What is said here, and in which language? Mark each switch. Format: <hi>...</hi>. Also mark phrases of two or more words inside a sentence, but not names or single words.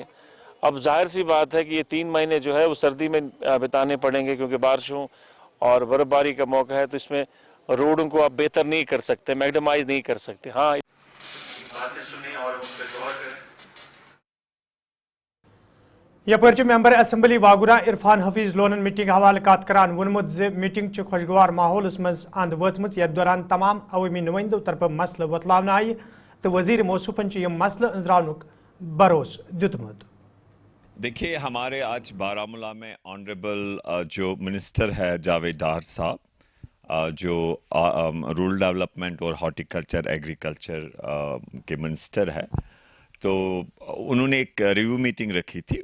<hi>अब जाहिर सी बात है कि ये 3 महीने जो है वो सर्दी में बिताने पड़ेंगे, क्योंकि बारिशों और बर्फबारी का मौका है, तो इसमें रोडों को आप बेहतर नहीं कर सकते, मैक्सिमाइज नहीं कर सकते। हाँ, बातें सुनी और उन पर गौर करें।</hi> <ks>यपर</ks> <en>member assembly</en> <ks>वागुरा इरफान हफीज लोनन मीटिंग हवाले कत करान वोनमुत मीटिंग खुशगवार माहौलस मज अंद वचम, यथ दौरान तमाम अवामी नुमाइंदों तरफ मसल वतलावन आई तो वजीर मौसूफन यह मसल अंजरावनुक भरोस दितमुत।</ks> <hi>देखिए, हमारे आज बारामूला में ऑनरेबल जो मिनिस्टर है जावेद डार साहब, जो</hi> <en>rural development</en> <hi>और</hi> <en>horticulture agriculture</en> <hi>के मिनिस्टर है, तो उन्होंने एक</hi> <en>review meeting</en> <hi>रखी थी।</hi>